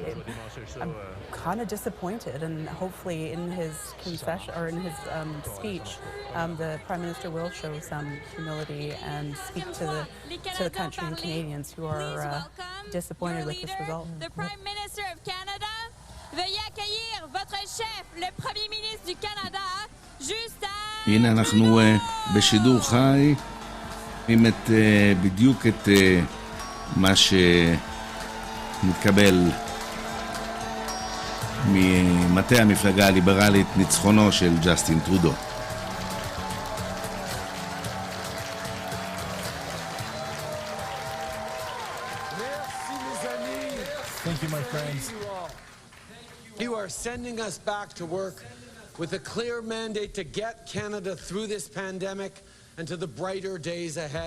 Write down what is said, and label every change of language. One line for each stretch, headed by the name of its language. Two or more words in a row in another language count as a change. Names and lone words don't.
English: I'm kind of disappointed, and hopefully in his concession or in his speech, the Prime Minister will show some humility and speak to the country and Canadians who are disappointed with this result. The Prime Minister of Canada,
French: veuillez accueillir votre chef, le Premier ministre du Canada, Justin.
Hebrew: הנה אנחנו בשידור חי. בדיוק את מה שמתקבל ממטה המפלגה הליברלית, ניצחונו של ג'סטין טרודו.
English: Thank you, my friends. You are sending us back to work with a clear mandate to get Canada through this pandemic and to the brighter days ahead.